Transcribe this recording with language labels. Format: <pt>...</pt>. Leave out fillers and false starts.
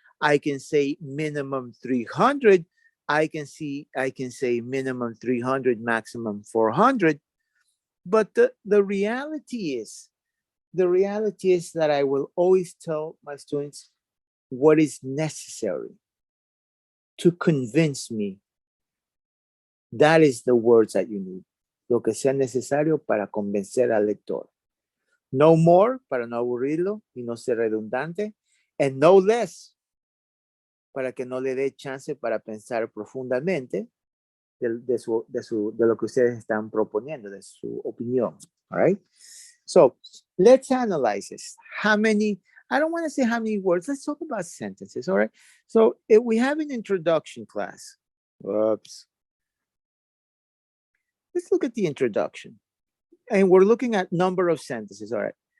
<en>I can say minimum 300. I can say minimum 300, maximum 400. But the reality is that I will always tell my students what is necessary to convince me. That is the words that you need.</en> <es>Lo que sea necesario para convencer al lector.</es> <en>No more,</en> <es>para no aburrirlo y no ser redundante.</es> <en>And no less,</en> <es>para que no le dé chance para pensar profundamente de lo que ustedes están proponiendo, de su opinión.</es> <en>All right? So let's analyze this. How many, I don't want to say how many words, let's talk about sentences, all right? So if we have an introduction class. Whoops. Let's look at the introduction. And we're looking at number of sentences, all right?</en>